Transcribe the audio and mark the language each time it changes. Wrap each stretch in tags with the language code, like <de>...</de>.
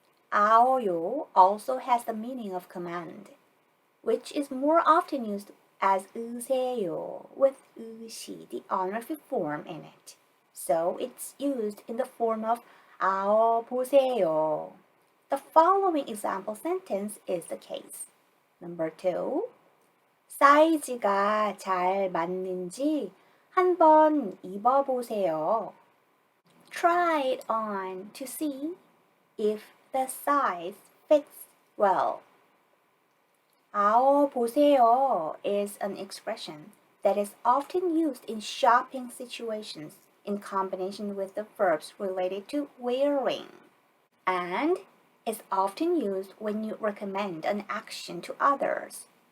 <en>아어요 also has the meaning of command, which is more often used as 으세요 with 으시, the honorific form in it. So it's used in the form of 아어 보세요. The following example sentence is the case. Number 2.</en> <ko>사이즈가 잘 맞는지 한번 입어보세요.</ko> <en>Try it on to see if the size fits well. 아어 보세요 is an expression that is often used in shopping situations in combination with the verbs related to wearing, and is often used when you recommend an action to others.</en>